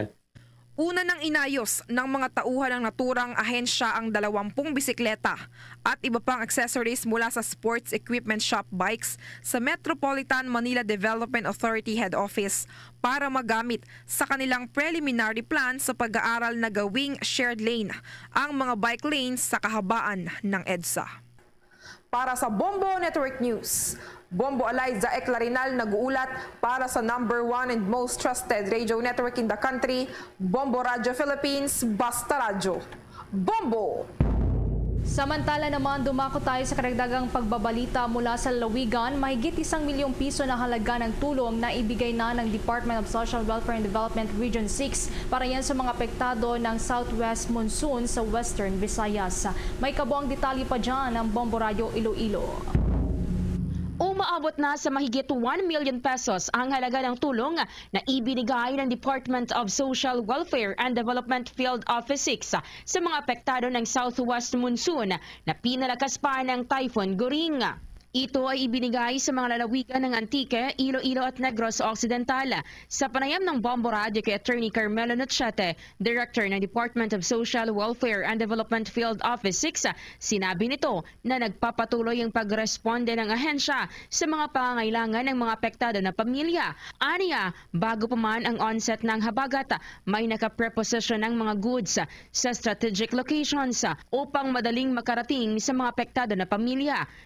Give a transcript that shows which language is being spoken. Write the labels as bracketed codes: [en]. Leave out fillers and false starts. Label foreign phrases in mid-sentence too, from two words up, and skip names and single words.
[tl] Una nang inayos ng mga tauhan ng naturang ahensya ang 20 bisikleta at iba pang accessories mula sa Sports Equipment Shop Bikes sa Metropolitan Manila Development Authority Head Office para magamit sa kanilang [en] preliminary plan [tl] sa pag-aaral na gawing [en] shared lane [tl] ang mga [en] bike lanes [tl] sa kahabaan ng EDSA. Para sa Bombo Network News, Bombo Alaizay Clarinal nag-uulat para sa [en] #1 and most trusted radio network in the country, [tl] Bombo Radio Philippines, Basta Radio. Bombo! Samantala naman, dumako tayo sa karagdagang pagbabalita mula sa Lawigan. Mahigit 1 milyong piso na halaga ng tulong na ibigay na ng Department of Social Welfare and Development Region 6 para yan sa mga apektado ng Southwest Monsoon sa Western Visayas. May kabuang detalye pa dyan ng Bombo Radio Iloilo. Umaabot na sa mahigit [en] 1 million pesos [tl] ang halaga ng tulong na ibinigay ng Department of Social Welfare and Development Field Office 6 sa mga apektado ng Southwest Monsoon na pinalakas pa ng Typhoon Goring. Ito ay ibinigay sa mga lalawigan ng Antique, Iloilo at Negros Occidental. Sa panayam ng Bombo Radio kay Attorney Carmelo Nochete, Director ng Department of Social Welfare and Development Field Office 6, sinabi nito na nagpapatuloy ang pagresponde ng ahensya sa mga pangangailangan ng mga apektado na pamilya. Aniya, bago pa man ang onset ng habagat, may nakapreposition ng mga goods sa [en] strategic locations [tl] upang madaling makarating sa mga apektado na pamilya.